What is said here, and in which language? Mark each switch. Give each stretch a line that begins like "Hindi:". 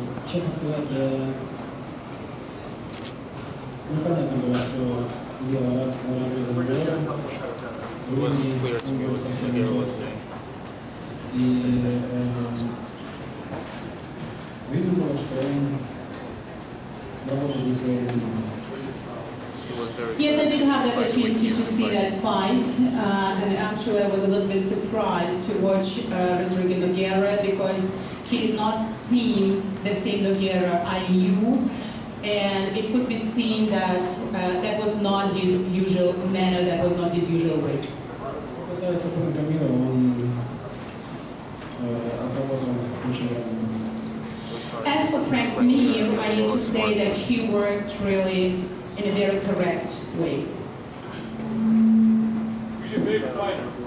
Russian: Честно сказать, непонятно было, что дело Родриго Ногуэра. Он был совсем не тот. И видно было, что он работал не своей видением.
English: Yes, I did have the opportunity to see that fight, and actually I was a little bit surprised to watch Rodrigo Nogueira because he did not seem the same Nogueira I knew, and it could be seen that that was not his usual manner, that was not his usual way.
Russian: Касается Фрэнка Мира, он отработал очень много.
English: As for Frank Mir, I need to say that he worked really in a very correct way. Who's your favorite fighter?